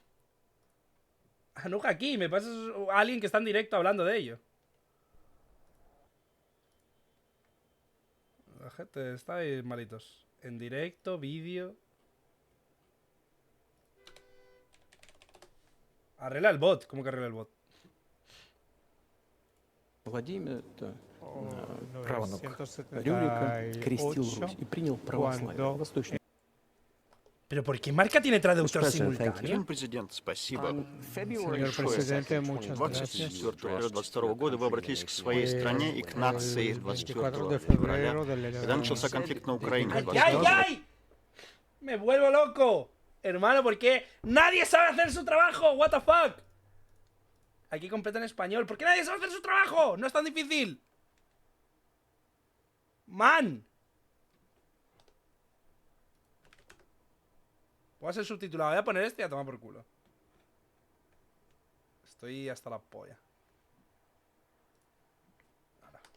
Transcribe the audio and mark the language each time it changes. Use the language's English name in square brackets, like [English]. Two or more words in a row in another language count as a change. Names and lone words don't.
[Spanish] Anuja aquí, me pasas a alguien que está en directo hablando de ello. La gente está ahí malitos. En directo, vídeo. Arregla el bot. ¿Cómo que arregla el bot? [Russian] Владимир правнук Рюрика крестил Русь и принял православие. Восточный. [Spanish] ¿Pero por qué marca tiene traductor simultáneo? [Russian] Президент, спасибо. [Spanish] Señor Presidente, muchas gracias. [Russian] 24 февраля 22 года вы обратились к своей стране и к нации 24 февраля, когда начался конфликт на Украине. [Spanish] ¡Ay, ay! ¡Me vuelvo loco! Hermano, ¿por qué nadie sabe hacer su trabajo? [English] What the fuck? [Spanish] Aquí completa en español. ¿Por qué nadie sabe hacer su trabajo? No es tan difícil. Man. Voy a ser subtitulado. Voy a poner este y a tomar por culo. Estoy hasta la polla. Ahora.